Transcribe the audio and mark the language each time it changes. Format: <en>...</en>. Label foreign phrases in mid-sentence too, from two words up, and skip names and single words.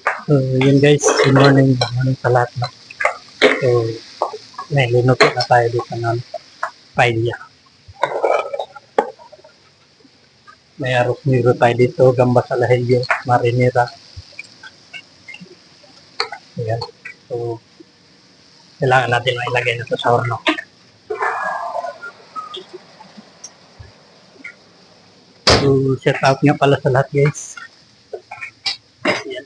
<tl>So, yun guys,</tl> <en>good morning. Good morning</en> <tl>sa lahat.</tl> <en>No?</en> <tl>So, may linuto na tayo dito ng paella. May</tl> <es>arroz negro</es> <tl>tayo dito,</tl> <es>gambas al ajillo, marinera.</es> <tl>Ayan. So, kailangan natin mailagay na ito sa horno. So, shout out nga pala sa lahat guys. Ayan.</tl>